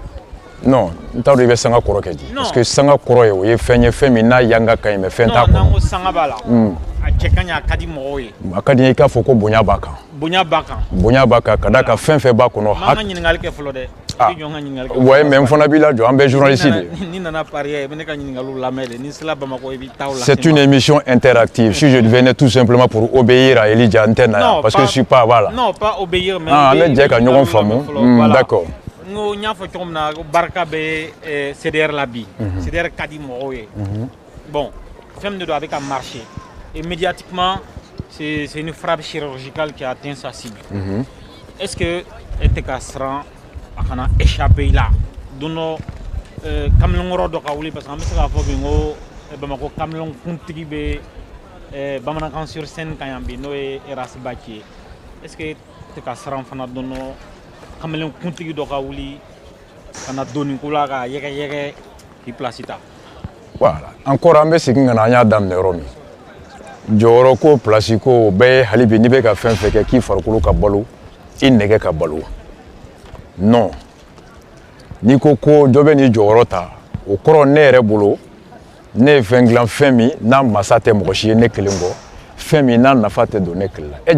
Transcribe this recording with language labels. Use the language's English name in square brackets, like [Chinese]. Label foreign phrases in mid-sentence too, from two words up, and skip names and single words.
[Bambara] non n t'a dɔn i bɛ sanga kɔrɔ kɛ di [French] parce que [Bambara] sanga kɔrɔ ye o ye fɛn ye fɛn min n'a yanga ka ɲi mais fɛn t'a kɔnɔ. non n'an ko sanga b'a la. a cɛ ka ɲi a ka di mɔgɔw ye. a ka di n ye i k'a fɔ ko bonya b'a kan. bonya b'a kan. bonya b'a kan ka d'a kan fɛn fɛn b'a kɔnɔ. n b'an ka ɲininkali kɛ fɔlɔ dɛ. [French] ouais mais [Bambara] n fana b'i lajɔ an bɛ journaliste de. ni nana Paris i bɛ ne ka ɲininkaliw lamɛn de ni sera Bamakɔ i bɛ taa o la. [French] c'est une émission interactive si je venais tout simplement pour obéir à Elija [Bambara] n tɛ na yan [French] parce que je suis pas [Bambara] voilà. [French] non pas obéir mais. [Bambara] an bɛ jɛ ka ɲɔgɔn faamu d'accord. n ko n y'a fɔ cogo min na barika bɛ CDR la bi. CDR ka di mɔgɔw ye. bon fɛn min de don a bɛ ka [French] marcher et médiatiquement c'est une frappe chirurgicale qui a atteint sa cible. est-ce que [Bambara] e tɛ ka siran a kana échapper la don dɔ kamalenkɔrɔ dɔ ka wuli [French] parce que [Bambara] an bɛ se k'a fɔ bi n ko Bamakɔ kamalenkkuntigi bɛ bamanankan [French] sur scène [Bambara] kan yan bi n'o ye Razbach ye [French] est-ce que [Bambara] e tɛ ka siran fana don dɔ kamalen kuntigi dɔ ka wuli ka na doni ko la ka yɛgɛ k'i place ta. [French] Voilà, encore [Bambara] an bɛ segin ka na an y'a daminɛ yɔrɔ min. Jɔyɔrɔ ko place ko o bɛɛ ye hali bi n'i bɛ ka fɛn fɛn kɛ k'i farikolo ka balo i nɛgɛ ka balo. Non, n'i ko ko dɔ bɛ nin jɔyɔrɔ ta o kɔrɔ ne yɛrɛ bolo ne ye fɛn dilan fɛn min n'a masa tɛ mɔgɔ si ye ne kelen kɔ fɛn min n'a nafa tɛ don ne kelen la.